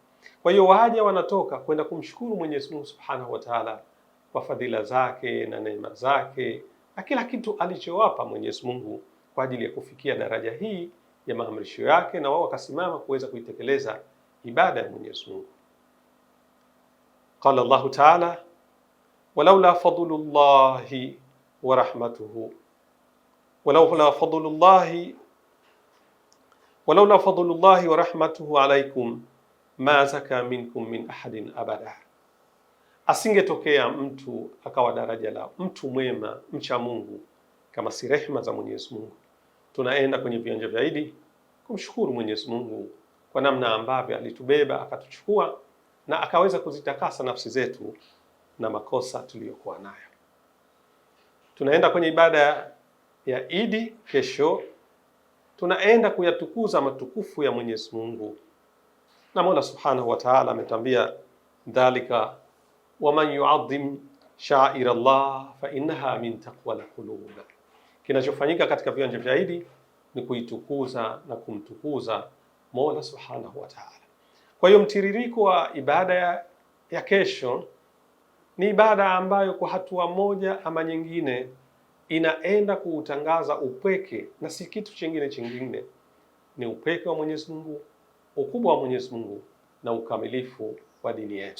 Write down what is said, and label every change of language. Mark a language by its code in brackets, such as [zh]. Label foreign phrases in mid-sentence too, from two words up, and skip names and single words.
[sw] Kwa hiyo waja wanatoka kwenda kumshukuru Mwenyezi Mungu [ar] سبحانه وتعالى [sw] kwa fadhila zake na neema zake na kila kitu alichowapa Mwenyezi Mungu kwa ajili ya kufikia daraja hii ya maamrisho yake, na wao wakasimama kuweza kuitekeleza ibada ya Mwenyezi Mungu. [ar] قال الله تعالى ولولا فضل الله ورحمته ولولا فضل الله ورحمته عليكم ما زكى منكم من أحد أبدا. [sw] Asingetokea mtu akawa daraja la mtu mwema mcha Mungu kama si rehema za Mwenyezi Mungu. Tunaenda kwenye viwanja vya Idi kumshukuru Mwenyezi Mungu kwa namna ambavyo alitubeba akatuchukua na akaweza kuzitakasa nafsi zetu na makosa tuliyokuwa nayo. Tunaenda kwenye ibada ya Idi kesho, tunaenda kuyatukuza matukufu ya Mwenyezi Mungu, na Mola [ar] سبحانه وتعالى [sw] ametambia [ar] ذلك ومن يعظم شعائر الله فإنها من تقوى القلوب. [sw] Kinachofanyika katika viwanja vya Idi ni kuitukuza na kumtukuza Mola [ar] سبحانه وتعالى. [sw] Kwa hiyo mtiririko wa ibada ya kesho ni ibada ambayo kwa hatua moja ama nyingine inaenda kuutangaza upweke na si kitu chingine, ni upweke wa Mwenyezi Mungu, ukubwa wa Mwenyezi Mungu na ukamilifu wa dini yetu.